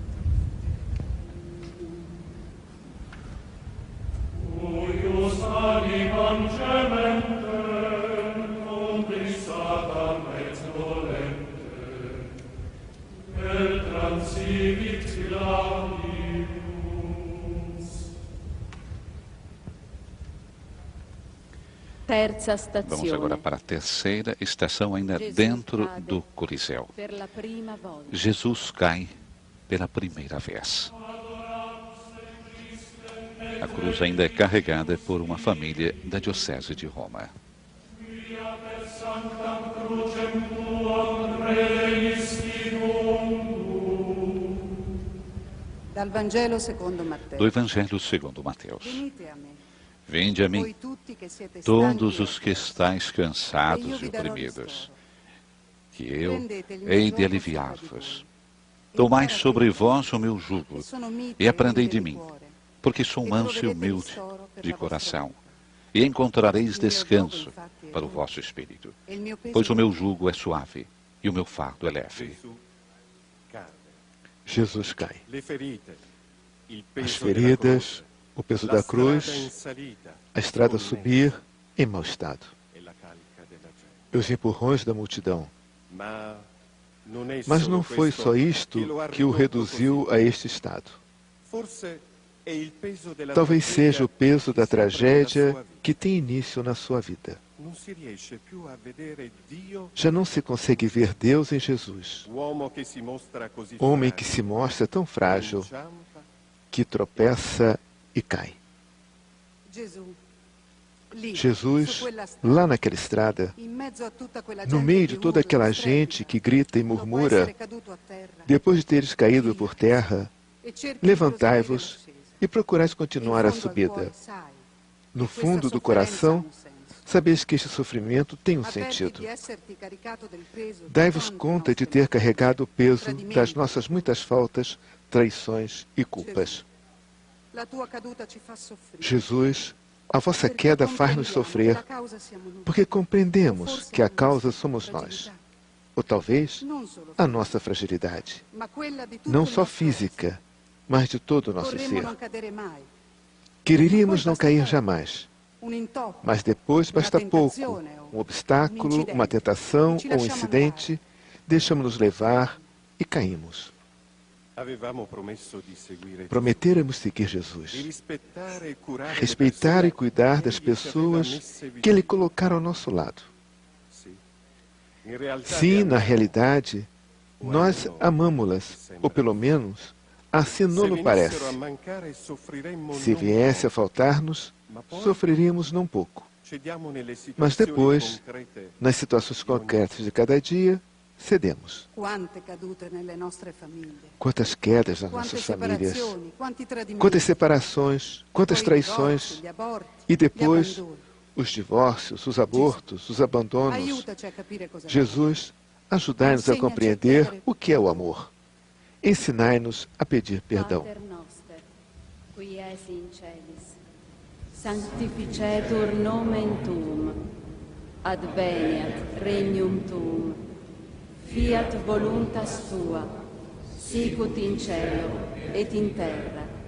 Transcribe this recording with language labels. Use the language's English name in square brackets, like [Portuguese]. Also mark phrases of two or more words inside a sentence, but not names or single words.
[Latin] Huius animam gementem, umbris Satan et dolente, et transivit gladius. [Italian] Terza [Portuguese] Vamos agora [Italian] stazione. [Portuguese] para a terceira estação, ainda dentro do Coliseu. [Italian] Per la prima volta. [Portuguese] Jesus cai pela primeira vez. A cruz ainda é carregada por uma família da Diocese de Roma. [Italian] Dal Vangelo secondo Matteo. [Portuguese] Do Evangelho segundo Mateus. [Italian] Venite a me, [Portuguese] Vinde a mim, [Italian] voi tutti che siete [Portuguese] todos [Italian] stanchi [Portuguese] os que estáis [Italian] e [Portuguese] cansados [Italian] io [Portuguese] e [Italian] vi darò [Portuguese] oprimidos, [Italian] ristoro. [Portuguese] que eu [Italian] Prendete il mio [Portuguese] hei de [Italian] giogo [Portuguese] sobre aliviar-vos. [Italian] di voi. [Portuguese] Tomai [Italian] Imparate [Portuguese] sobre [Italian] da me, [Portuguese] vós o meu jugo [Italian] che sono mite [Portuguese] e aprendei [Italian] umile [Portuguese] de [Italian] di [Portuguese] mim, [Italian] cuore, [Portuguese] porque sou [Italian] e [Portuguese] manso e [Italian] troverete [Portuguese] humilde [Italian] ristoro per [Portuguese] de [Italian] la vostra [Portuguese] coração, [Italian] vita. [Portuguese] e encontrareis [Italian] Il mio [Portuguese] descanso [Italian] giogo, infatti, è [Portuguese] para o [Italian] umile, [Portuguese] vosso espírito. [Italian] e il mio peso [Portuguese] Pois o [Italian] è [Portuguese] meu [Italian] leggero. [Portuguese] jugo é suave e o meu fardo é leve. [Italian] Gesù cade. [Portuguese] Jesus cai. [Italian] Le ferite, il [Portuguese] As [Italian] peso della [Portuguese] feridas, [Italian] croce, [Portuguese] o peso [Italian] la [Portuguese] da [Italian] strada [Portuguese] cruz, [Italian] in salita, [Portuguese] a estrada a [Italian] scorrimento [Portuguese] subir em mau estado, [Italian] e la carica della gente. [Portuguese] e os empurrões da multidão. [Italian] Ma non è [Portuguese] Mas [Italian] solo [Portuguese] não foi [Italian] questo [Portuguese] só isto [Italian] che lo ha [Portuguese] que o [Italian] ridotto [Portuguese] reduziu [Italian] così. [Portuguese] a este estado. [Italian] Forse è il peso della [Portuguese] Talvez [Italian] tragedia [Portuguese] seja o peso da [Italian] che si apre nella [Portuguese] tragédia [Italian] sua vita. [Portuguese] que tem início na sua vida. [Italian] Non si riesce più a vedere Dio, [Portuguese] Já não se consegue ver Deus em Jesus, [Italian] uomo che si mostra così [Portuguese] homem que [Italian] fragile, [Portuguese] se mostra tão frágil [Italian] inciampa, [Portuguese] que tropeça e cai. [Italian] Gesù, lì, su [Portuguese] Jesus, [Italian] quella strada, [Portuguese] lá naquela estrada, [Italian] in mezzo a tutta quella [Portuguese] no [Italian] gente [Portuguese] meio [Italian] che [Portuguese] de toda [Italian] urla, [Portuguese] aquela [Italian] strepita, [Portuguese] gente que grita e [Italian] dopo [Portuguese] murmura, [Italian] essere caduto a terra, [Portuguese] depois de teres caído por terra, [Italian] e cerchi di [Portuguese] levantai-vos [Italian] proseguire l'ascesa. [Portuguese] e procurais [Italian] In [Portuguese] continuar a [Italian] fondo al [Portuguese] subida. [Italian] cuore sai [Portuguese] No [Italian] che questa [Portuguese] fundo do [Italian] sofferenza ha [Portuguese] coração, [Italian] un senso. [Portuguese] sabeis que este sofrimento tem um [Italian] Avverti [Portuguese] sentido. [Italian] di esserti caricato del peso di [Portuguese] Dai-vos [Italian] tante [Portuguese] conta de [Italian] nostre [Portuguese] ter carregado o peso [Italian] tradimenti, [Portuguese] das nossas muitas faltas, traições e culpas. [Italian] La tua caduta ci fa soffrire. [Portuguese] Jesus, a vossa [Italian] Perché [Portuguese] queda faz-nos [Italian] comprendiamo che [Portuguese] sofrer, [Italian] la causa siamo noi. [Portuguese] porque compreendemos [Italian] Forse [Portuguese] que a [Italian] la nostra [Portuguese] causa somos nós. [Italian] fragilità, [Portuguese] Ou talvez [Italian] non solo [Portuguese] a nossa fragilidade, [Italian] ma quella di tutto [Portuguese] não [Italian] il [Portuguese] só [Italian] nostro [Portuguese] física, mas de todo o nosso [Italian] essere. Vorremmo [Portuguese] ser. [Italian] non cadere mai. [Portuguese] Quereríamos não cair jamais, [Italian] Un intoppo, [Portuguese] mas depois basta uma pouco. [Italian] tentazione, [Portuguese] Um obstáculo, uma tentação ou um incidente, deixamos-nos levar e caímos. [Italian] avevamo promesso di seguire [Portuguese] Prometéramos seguir [Italian] Gesù, di [Portuguese] Jesus, [Italian] rispettare e curare le [Portuguese] respeitar e [Italian] persone [Portuguese] cuidar [Italian] che [Portuguese] das [Italian] Egli ci aveva [Portuguese] pessoas [Italian] messe [Portuguese] que Ele [Italian] vicino. [Portuguese] colocaram ao nosso lado. [Italian] Sì. In realtà [Portuguese] Sim, [Italian] le [Portuguese] na [Italian] amavo. [Portuguese] realidade, nós amamo-las, ou pelo menos, assim [Italian] Se [Portuguese] não nos [Italian] venissero [Portuguese] parece. [Italian] a mancare, soffriremmo [Portuguese] Se [Italian] non [Portuguese] viesse a [Italian] poco. [Portuguese] faltar-nos, sofreríamos não pouco. [Italian] Cediamo nelle [Portuguese] Mas [Italian] situazioni [Portuguese] depois, [Italian] concrete. [Portuguese] nas situações concretas de cada dia, cedemos. [Italian] quante cadute nelle nostre famiglie, [Portuguese] Quantas quedas nas [Italian] quante [Portuguese] nossas famílias, [Italian] separazioni, quanti tradimenti, [Portuguese] quantas separações, quantas [Italian] poi i [Portuguese] traições, [Italian] divorzi, gli aborti, [Portuguese] e [Italian] gli [Portuguese] depois [Italian] abbandoni. [Portuguese] os divórcios, os abortos, os abandonos. [Italian] Aiutaci a capire cosa [Portuguese] Jesus, ajudai-nos a compreender o que é o amor. Ensinai-nos a pedir perdão. [Latin] Pater noster, qui es in celis, sanctificetur nomen tuum, adveniat regnum tuum, fiat voluntas tua, sicut in cielo et in terra.